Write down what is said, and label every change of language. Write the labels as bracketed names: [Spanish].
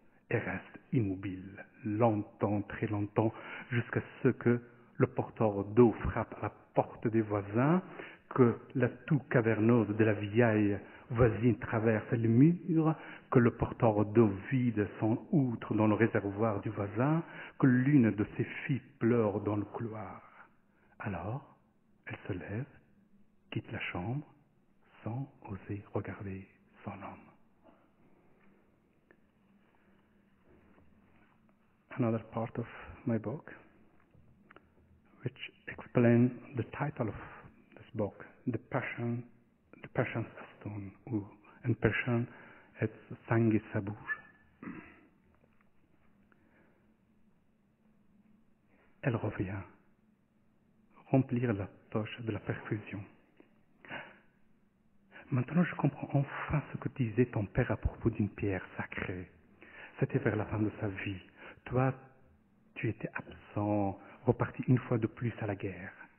[French] et reste immobile, longtemps, très longtemps, jusqu'à ce que le porteur d'eau frappe à la porte des voisins, que la toux caverneuse de la vieille voisine traverse le mur, que le porteur d'eau vide son outre dans le réservoir du voisin, que l'une de ses filles pleure dans le couloir. Alors, elle se lève, quitte la chambre, sans oser regarder son homme. [English] Another part of my book, which explains the title of this book, The Passion's Stone, [French] ou en [English] persian, it's Sangi Sabur. [French] Elle revient, remplir la poche de la perfusion. Maintenant, je comprends enfin ce que disait ton père à propos d'une pierre sacrée. C'était vers la fin de sa vie. Toi, tu étais absent, reparti une fois de plus à la guerre.